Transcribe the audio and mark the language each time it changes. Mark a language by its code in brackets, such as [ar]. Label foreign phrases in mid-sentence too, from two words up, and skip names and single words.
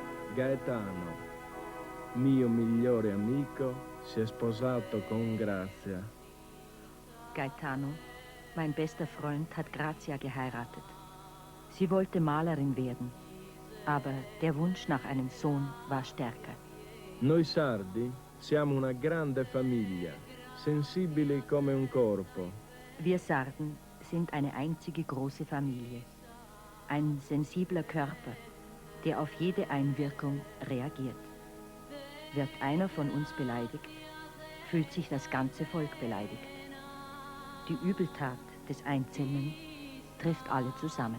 [it] Gaetano, mio migliore amico, si è sposato con Grazia. [de] Gaetano, mein bester Freund, hat Grazia geheiratet. Sie wollte Malerin werden, aber der Wunsch nach einem Sohn war stärker. [it] Noi sardi siamo una grande famiglia, sensibili come un corpo. [de] Wir Sarden sind eine einzige große Familie. Ein sensibler Körper, der auf jede Einwirkung reagiert. Wird einer von uns beleidigt, fühlt sich das ganze Volk beleidigt. Die Übeltat des Einzelnen trifft alle zusammen.